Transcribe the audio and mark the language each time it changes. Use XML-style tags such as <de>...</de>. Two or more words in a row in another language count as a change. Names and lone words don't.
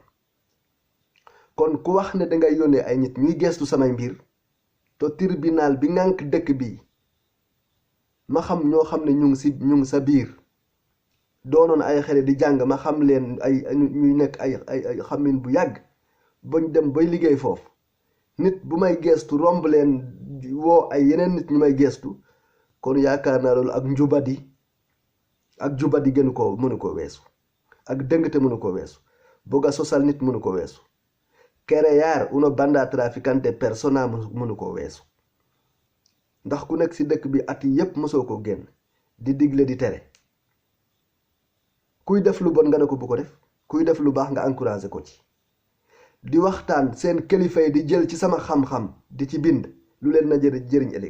<wo>kon ku wax ne dangay yónnee ay nit ñuy geestu samay mbir te tribunal bi ngànk dëkk bi ma xam ñoo xam ne ñu ngi sa biir doonoon ay xale di jàng, ma xam leen ñuy nekk ay xamin bu yàgg bañ dem bay liggéey foofu. nit bu may geestu romb leen woo ay yeneen nit ñu may geestu, kon yaakaar naa loolu ak jubadi gënu ko mënu ko weesu, ak dëngte mënu ko weesu, bëgg a sosal nit mënu ko weesu,</wo> <es>crear una banda traficante persona</es> <wo>mënu ko weesu. ndax ku nekk si dëkk bi at yi yépp mosoo ko génn di digle di tere. kuy def lu bon nga ne ko bu ko def, kuy def lu baax nga encouragé ko ci. di waxtaan seen kilifa yi di jël ci sama xam-xam di ci bind lu leen na jëriñ ëllëg.</wo>